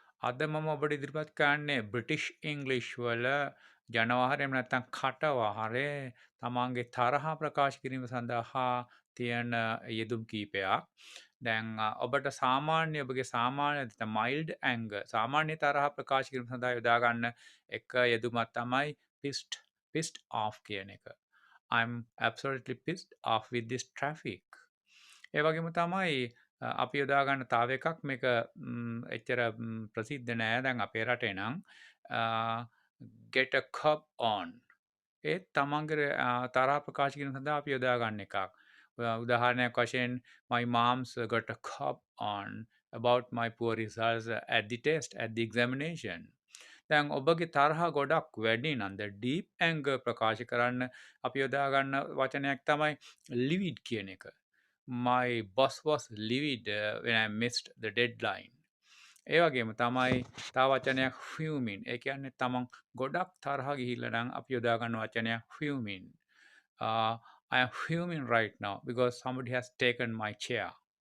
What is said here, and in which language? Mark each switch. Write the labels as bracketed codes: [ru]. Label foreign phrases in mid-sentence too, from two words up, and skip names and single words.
[si] අද මම ඔබට ඉදිරිපත් කරන්නේ [en] British English [si] වල ජනවාහරය එහෙම නැත්නම් කටවාහරේ තමන්ගේ තරහ ප්‍රකාශ කිරීම සඳහා තියෙන යෙදුම් කීපයක්. දැන් ඔබට සාමාන්‍ය ඔබගේ සාමාන්‍ය [en] mild anger [si] සාමාන්‍ය තරහ ප්‍රකාශ කිරීම සඳහා යොදා ගන්න එක යෙදුමක් තමයි [en] pissed off [si] කියන එක. [en] I'm absolutely pissed off with this traffic. [si] ඒ වගේම තමයි අපි යොදා ගන්න තව එකක් මේක එච්චර ප්‍රසිද්ධ නෑ දැන් අපේ රටේ නම් [en] get a cup on [si] ඒත් තමන්ගේ තරහ ප්‍රකාශ කිරීම සඳහා අපි යොදා ගන්න එකක්. උදාහරණයක් වශයෙන් [en] my mom's got a cup on about my poor results at the test at the examination. [si] දැන් ඔබගේ තරහ ගොඩක් වැඩි නම් [en] the deep anger [si] ප්‍රකාශ කරන්න අපි යොදා ගන්න වචනයක් තමයි livid කියන එක. [en] My boss was livid when I missed the deadline. [si] ඒ වගේම තමයි තව වචනයක් fuming. ඒ කියන්නේ තමන් ගොඩක් තරහ ගිහිල්ලා නම් අපි යොදා ගන්න වචනයක් fuming. [en] I am fuming right now because somebody has taken my chair.